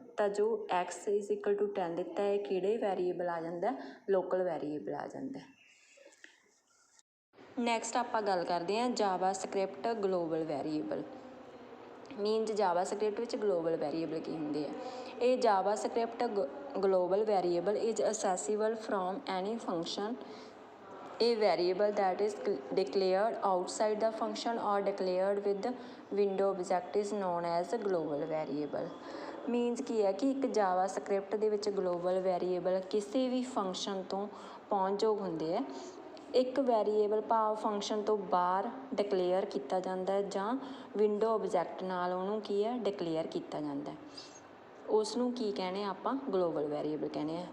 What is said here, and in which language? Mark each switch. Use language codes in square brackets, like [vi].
[pa] ਤਾਂ ਜੋ X is equal to 10 ਦਿੱਤਾ ਹੈ ਕਿਹੜੇ ਵੈਰੀਏਬਲ ਆ ਜਾਂਦਾ, ਲੋਕਲ ਵੈਰੀਏਬਲ ਆ ਜਾਂਦਾ। ਨੈਕਸਟ ਆਪਾਂ ਗੱਲ ਕਰਦੇ ਹਾਂ ਜਾਵਾ ਸਕ੍ਰਿਪਟ ਗਲੋਬਲ ਵੈਰੀਏਬਲ। ਮੀਨਸ ਜਾਵਾ ਸਕ੍ਰਿਪਟ ਵਿੱਚ ਗਲੋਬਲ ਵੈਰੀਏਬਲ ਕੀ ਹੁੰਦੇ ਆ। ਇਹ ਜਾਵਾ script global variable [en] Is accessible from any function A variable that is declared outside the function or declared with window object is known as a global variable. [pa] Means ਕੀ ਹੈ ਕਿ ਇੱਕ ਜਾਵਾ script ਦੇ ਵਿੱਚ global variable ਕਿਸੇ ਵੀ function ਤੋਂ ਪਹੁੰਚਯੋਗ ਹੁੰਦੇ ਹੈ। ਇੱਕ ਵੈਰੀਏਬਲ ਭਾਵ ਫੰਕਸ਼ਨ ਤੋਂ ਬਾਹਰ ਡਿਕਲੇਅਰ ਕੀਤਾ ਜਾਂਦਾ ਹੈ ਜਾਂ ਵਿੰਡੋ ਆਬਜੈਕਟ ਨਾਲ ਉਹਨੂੰ ਕੀ ਹੈ ਡਿਕਲੇਅਰ ਕੀਤਾ ਜਾਂਦਾ ਹੈ, ਉਸ ਨੂੰ ਕੀ ਕਹਿੰਦੇ ਆਪਾਂ ਗਲੋਬਲ ਵੈਰੀਏਬਲ ਕਹਿੰਦੇ ਆ।